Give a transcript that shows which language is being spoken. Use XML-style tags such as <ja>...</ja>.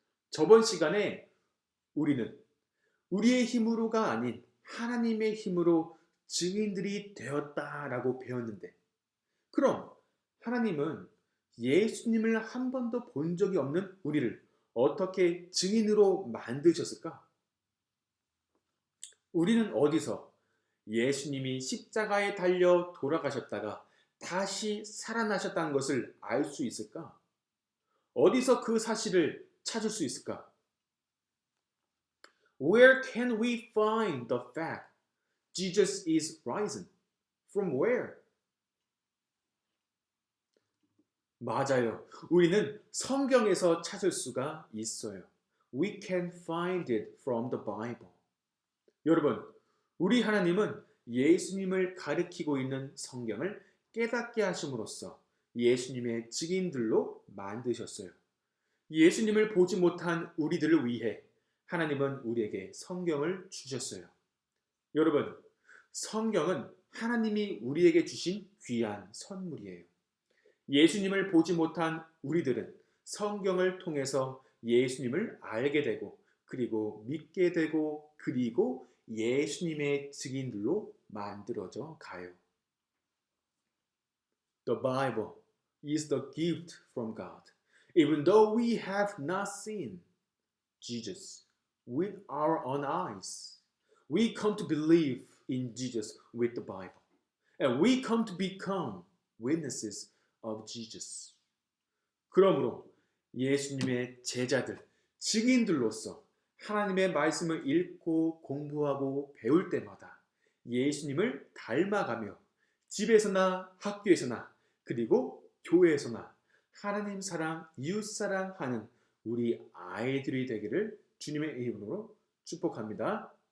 <ko>저번 시간에 우리는 우리의 힘으로가 아닌 하나님의 힘으로 증인들이 되었다라고 배웠는데, 그럼 하나님은 예수님을 한 번도 본 적이 없는 우리를 어떻게 증인으로 만드셨을까? 우리는 어디서 예수님이 십자가에 달려 돌아가셨다가 다시 살아나셨다는 것을 알 수 있을까? 어디서 그 사실을 찾을 수 있을까?</ko> <en>Where can we find the fact Jesus is risen? From where?</en> <ko>맞아요. 우리는 성경에서 찾을 수가 있어요.</ko> <en>We can find it from the Bible.</en> <ko>여러분, 우리 하나님은 예수님을 가리키고 있는 성경을 깨닫게 하심으로써 예수님의 증인들로 만드셨어요. 예수님을 보지 못한 우리들을 위해 하나님은 우리에게 성경을 주셨어요. 여러분, 성경은 하나님이 우리에게 주신 귀한 선물이에요. 예수님을 보지 못한 우리들은 성경을 통해서 예수님을 알게 되고 그리고 믿게 되고 그리고 예수님의 증인들로 만들어져 가요.</ko> <en>The Bible is the gift from God. Even though we have not seen Jesus with our own eyes, we come to believe in Jesus with the Bible. And we come to become witnesses of Jesus.</en> <ko>그러므로 예수님의 제자들, 증인들로서 하나님의 말씀을 읽고 공부하고 배울 때마다 예수님을 닮아가며 집에서나 학교에서나 그리고 교회에서나 하나님 사랑, 이웃 사랑하는 우리 아이들이 되기를 주님의 이름으로 축복합니다.</ko>